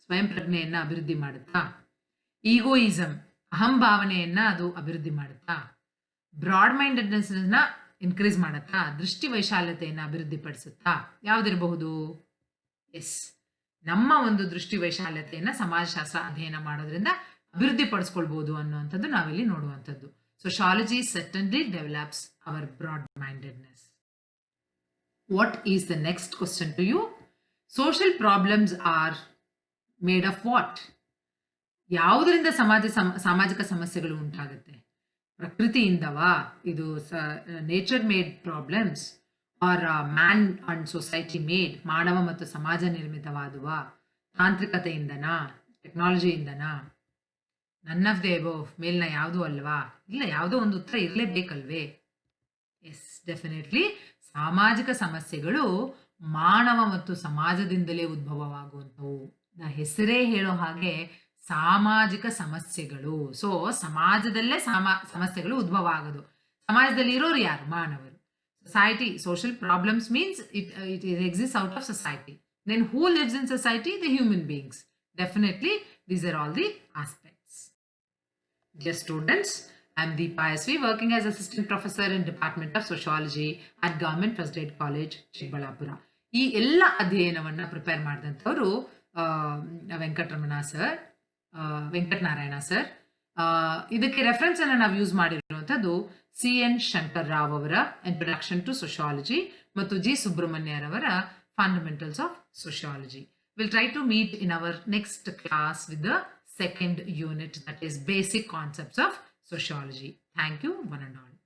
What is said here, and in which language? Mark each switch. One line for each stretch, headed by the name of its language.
Kannada: ಸ್ವಯಂ ಪ್ರಜ್ಞೆಯನ್ನ ಅಭಿವೃದ್ಧಿ ಮಾಡುತ್ತಾ? ಈಗೋಯಿಸಮ್, ಅಹಂ ಭಾವನೆಯನ್ನ ಅದು ಅಭಿವೃದ್ಧಿ ಮಾಡುತ್ತಾ? ಬ್ರಾಡ್ ಮೈಂಡೆಡ್ನೆಸ್ ನ ಇನ್ಕ್ರೀಸ್ ಮಾಡುತ್ತಾ? ದೃಷ್ಟಿ ವೈಶಾಲ್ಯತೆಯನ್ನ ಅಭಿವೃದ್ಧಿ ಪಡಿಸುತ್ತಾ? ಯಾವ್ದಿರಬಹುದು? ಎಸ್, ನಮ್ಮ ಒಂದು ದೃಷ್ಟಿ ವೈಶಾಲ್ಯತೆಯನ್ನ ಸಮಾಜಶಾಸ್ತ್ರ ಅಧ್ಯಯನ ಮಾಡೋದ್ರಿಂದ ಅಭಿವೃದ್ಧಿ ಪಡಿಸ್ಕೊಳ್ಬಹುದು ಅನ್ನುವಂಥದ್ದು ನಾವಿಲ್ಲಿ ನೋಡುವಂಥದ್ದು.
English: Sociology certainly develops our broad mindedness. What is the next question to you? Social problems are made of what?
Kannada: ಯಾವುದರಿಂದ ಸಾಮಾಜಿಕ ಸಮಸ್ಯೆಗಳು ಉಂಟಾಗುತ್ತೆ? ಪ್ರಕೃತಿಯಿಂದವಾ?
English: ಇದು nature made problems are man and society made,
Kannada: ಮಾನವ ಮತ್ತು ಸಮಾಜ ನಿರ್ಮಿತವಾದುವ? ತಾಂತ್ರಿಕತೆಯಿಂದನಾ? ಟೆಕ್ನಾಲಜಿಯಿಂದನಾ?
English: none of the above,
Kannada: ಮೇಲ್ನ ಯಾವುದೂ ಅಲ್ವಾ? ಇಲ್ಲ, ಯಾವುದೋ ಒಂದು ಉತ್ತರ ಇರಲೇಬೇಕಲ್ವೇ? ಎಸ್, ಡೆಫಿನೆಟ್ಲಿ ಸಾಮಾಜಿಕ ಸಮಸ್ಯೆಗಳು ಮಾನವ ಮತ್ತು ಸಮಾಜದಿಂದಲೇ ಉದ್ಭವವಾಗುವಂಥವು. ಹೆಸರೇ ಹೇಳೋ ಹಾಗೆ ಸಾಮಾಜಿಕ ಸಮಸ್ಯೆಗಳು. ಸೊ ಸಮಾಜದಲ್ಲೇ ಸಮಸ್ಯೆಗಳು ಉದ್ಭವ ಆಗೋದು. ಸಮಾಜದಲ್ಲಿ ಇರೋರು ಯಾರು? ಮಾನವರು.
English: Society, social problems means it exists out of society. Then who lives in society? The human beings. Definitely, these are all the aspects. Dear students, I am Deepa SV, working as Assistant Professor in Department of Sociology at Government First Grade College, Chikbalapura.
Kannada: ಈ ಎಲ್ಲ ಅಧ್ಯಯನವನ್ನು prepare ಮಾಡಿದಂಥವರು Venkataramana sir, Venkatanarayana sir. ಇದಕ್ಕೆ reference ಅನ್ನು ನಾವು use ಮಾಡಿರುವಂಥದ್ದು CN Shankar Rao ಅವರ introduction to sociology ಮತ್ತು G ಸುಬ್ರಹ್ಮಣ್ಯರವರ fundamentals of sociology.
English: We'll try to meet in our next class with the second unit, that is basic concepts of sociology. Thank you, one and all.